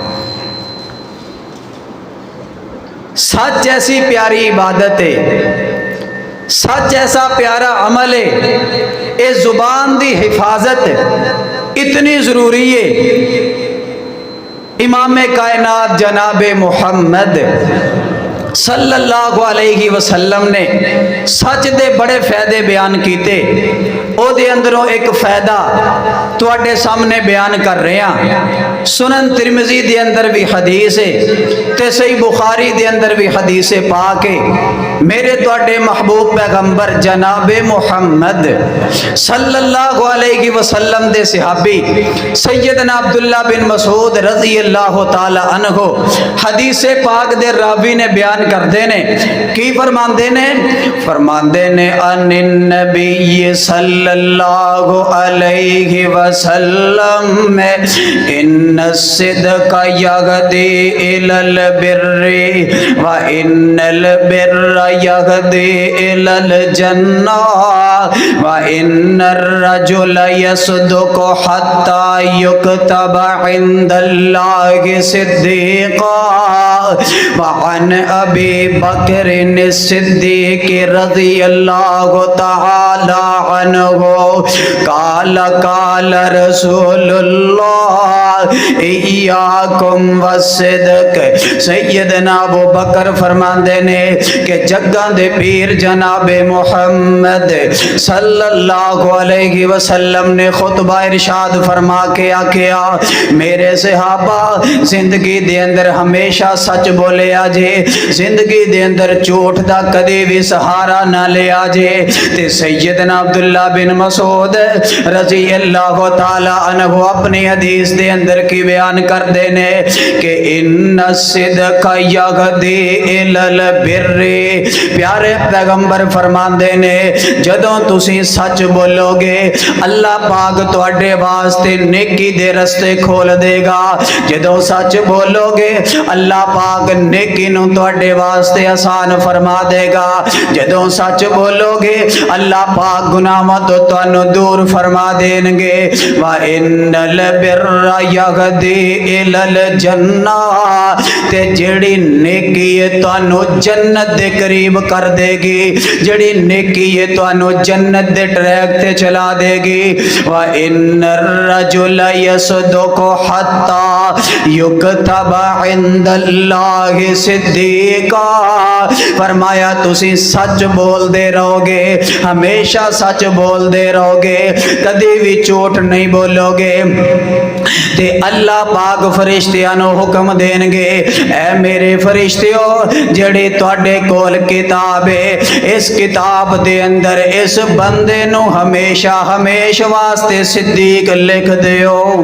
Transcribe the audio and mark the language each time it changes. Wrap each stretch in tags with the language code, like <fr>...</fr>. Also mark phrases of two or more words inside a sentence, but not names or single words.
<pa>سچ ایسی پیاری عبادت ہے، سچ ایسا پیارا عمل ہے، یہ زبان دی حفاظت اتنی ضروری ہے. امام کائنات جناب محمد</pa> <ar>صلى الله عليه وسلم</ar> <pa>نے سچ دے بڑے فائدے بیان کیے. اودے اندروں ایک فائدہ تہاڈے سامنے بیان کر رہے ہیں. سنن ترمذی دے اندر بھی حدیث ہے تے صحیح بخاری دے اندر بھی حدیث پاک ہے. میرے تہاڈے محبوب پیغمبر جنابِ محمد</pa> <ar>صلى الله عليه وسلم</ar> <pa>دے صحابی سیدنا عبداللہ بن مسعود</pa> <ar>رضي الله تعالى عنه</ar> <pa>حدیث پاک دے راوی نے بیان کرتے نے کی فرماتے</pa> <ar>ने عن النبي صلى الله عليه وسلم में إن الصدق يهدي إلى البر وإن البر يهدي إلى الجنة وإن الرجل يصدق حتى يكتب عند الله صديقا وعن أبي بكر الصديق رضي الله تعالى عنه قال قال رسول الله إياكم والصدق.</ar> <pa>سیدنا ابو بکر فرماتے نے کہ جگاں دے پیر جنابِ محمد</pa> <ar>صلى الله عليه وسلم</ar> <pa>نے خطبہ ارشاد فرما کے آکھیا، میرے صحابہ زندگی دے اندر ہمیشہ سچ بولے آجے، زندگی دے اندر جھوٹ دا کدے بھی سہارا نہ لیا جے. تے سیدنا عبداللہ بن مسعود</pa> <ar>رضي الله تعالى عنه</ar> <pa>اپنی حدیث دے اندر کی بیان کرتے نے کہ</pa> <ar>إن الصدق يهدي إلى البر.</ar> <pa>پیارے پیغمبر فرماتے نے جدوں تسی سچ بولو گے اللہ پاک تہاڈے واسطے نیکی دے رستے کھول دے گا. جدوں سچ بولو گے اللہ پاک نیکی نوں تہاڈے واسطے آسان فرما دے گا. جدوں سچ بولو گے اللہ پاک گناہاں تو تہانوں دور فرما دین گے.</pa> <ar>وإن البر يهدي إلى الجنة,</ar> <pa>تے جیہڑی نیکی ہے تہانوں جنت دے قریب کر دے گی، جیہڑی نیکی ہے تہانوں جنت دے ٹریک تے چلا دے گی.</pa> <ar>وإن الرجل يصدق حتى يكتب عند الله صديقا.</ar> <ur>فرمایا تسی سچ بولتے رہو گے، ہمیشہ سچ بولتے رہو گے، کبھی بھی جھوٹ نہیں بولو گے.</ur> <pa>تے اللہ پاک فرشتیاں نوں حکم دین گے، اے میرے فرشتیو جیہڑی تہاڈے کول کتاب ہے، اس کتاب دے اندر اس بندے نوں ہمیشہ ہمیشہ واسطے صدیق لکھ دیو,</pa>